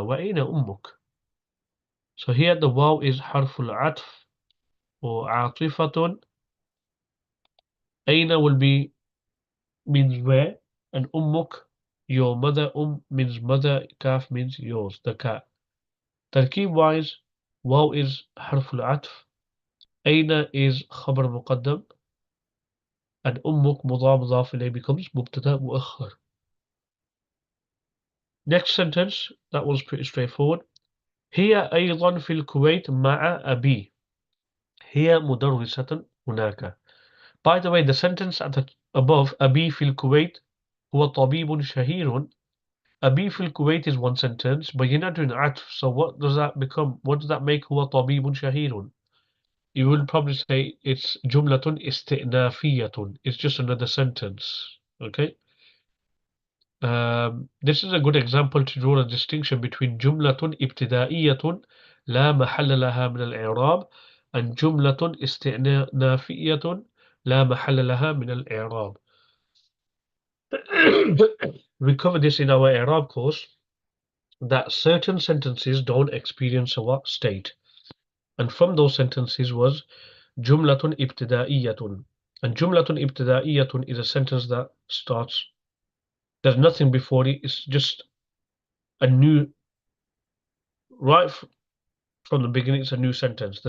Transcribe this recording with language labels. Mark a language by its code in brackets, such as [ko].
[ar] وأين أمك? [en] So here the waw is حرف العطف or عاطفة. أين will be means where, and أمك your mother. Means mother, kaf means yours, the cat. [ar] تركيب wise, waw is حرف العطف, أين is خبر مقدم, and أمك مضاف إليه becomes مبتدأ مؤخر. [en] Next sentence, that was pretty straightforward. [ar] هي أيضا في الكويت مع أبي. هي مدرسة هناك. [en] By the way, the sentence at the above, [ar] أبي في الكويت هو طبيب شهير. أبي في الكويت [en] is one sentence, but you're not doing عطف, so what does that become? What does that make [ar] هو طبيب شهير? [en] You will probably say it's جملة استئنافية. It's just another sentence. Okay? This is a good example to draw a distinction between [ar] جملة ابتدائية لا محل لها من الإعراب and جملة استئنافية لا محل لها من الإعراب. [en] We covered this in our إعراب course, that certain sentences don't experience a what state. And from those sentences was جملة ابتدائية. And جملة ابتدائية is a sentence that starts, there's nothing before it, it's just a new, right from the beginning, it's a new sentence.